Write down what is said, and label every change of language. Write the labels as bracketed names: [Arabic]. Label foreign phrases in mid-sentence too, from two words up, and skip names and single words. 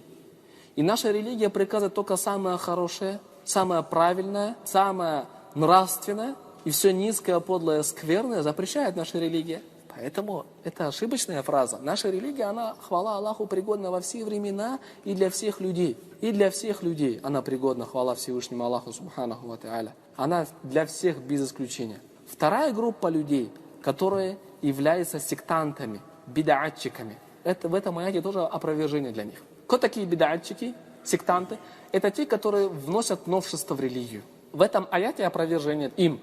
[Russian] И наша религия приказывает только самое хорошее, самое правильное, самое нравственное, и все низкое, подлое, скверное запрещает наша религия. Поэтому это ошибочная фраза. Наша религия, она, хвала Аллаху, пригодна во все времена и для всех людей. И для всех людей она пригодна, хвала Всевышнему Аллаху, [Arabic] سبحانه وتعالى. [Russian] Она для всех без исключения. Вторая группа людей, которые являются сектантами, бидаатчиками. В этом аяте тоже опровержение для них. Кто такие бидаатчики, сектанты? Это те, которые вносят новшество в религию. В этом аяте опровержение им.